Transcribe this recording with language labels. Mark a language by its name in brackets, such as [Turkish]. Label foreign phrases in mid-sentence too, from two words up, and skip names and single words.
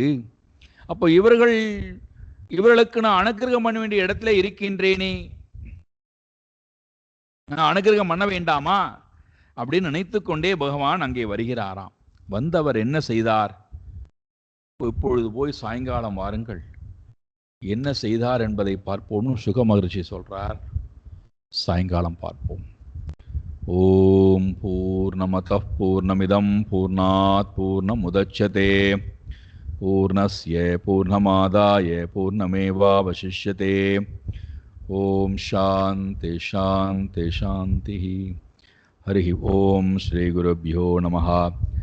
[Tamil] அப்போ இவர்களுக்கு நான் அனுக்கிரகம் பண்ண வேண்டிய இடத்துல இருக்கின்றேனே, நான் அனுக்கிரகம் பண்ண வேண்டாமா அப்படின்னு நினைத்து கொண்டே பகவான் அங்கே வருகிறாராம். வந்தவர் என்ன செய்தார்? இப்பொழுது போய் சாயங்காலம் வாருங்கள், என்ன செய்தார் என்பதை பார்ப்போம்னு சுக மகரிஷி சொல்றார். சாயங்காலம் பார்ப்போம். [Sanskrit] ॐ पूर्णमदः पूर्णमिदं पूर्णात् पूर्णमुदच्यते पूर्णस्य पूर्णमादाय पूर्णमेवावशिष्यते. ॐ शान्ति शान्ति शान्ति. हरि ॐ श्री गुरुभ्यो नमः.